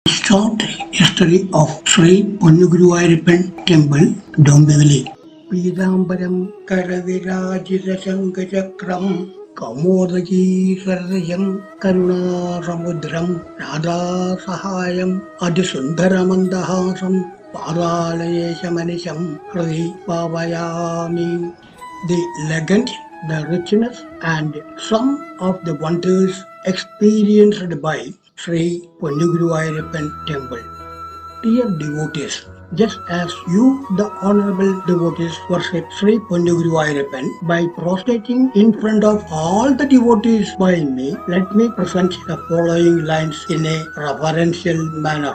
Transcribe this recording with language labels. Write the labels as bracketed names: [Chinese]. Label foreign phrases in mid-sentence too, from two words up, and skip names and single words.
[English] Short history of Shree Ponnuguruvayurappan Temple, DOMBIVLI. [Sanskrit] Pidambaram Karavirajita Shankachakram Kaumodaki Saradayam Karuna Samudram Radha Sahayam Adisundaramandahasam Padalayeshamanisham Hri Pavayami. [English] The legend, the richness and some of the wonders experienced by Shree Ponnuguruvayurappan Temple. Dear devotees, just as you, the honorable devotees, worship Shree Ponnuguruvayurappan by prostrating in front of all the devotees by me, let me present the following lines in a reverential manner.